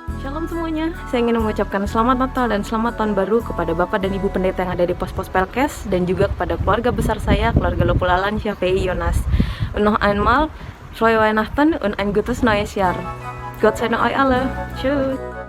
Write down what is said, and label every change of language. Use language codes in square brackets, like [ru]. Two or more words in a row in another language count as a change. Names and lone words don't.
[id] Shalom semuanya, saya ingin mengucapkan selamat Natal dan selamat tahun baru kepada Bapak dan Ibu Pendeta yang ada di pos-pos Pelkes dan juga kepada keluarga besar saya, keluarga Lopulalan Syafei Yonas. [de] Und noch einmal, frohe Weihnachten und ein gutes neues Jahr. Gott segne euch alle. Tschüss.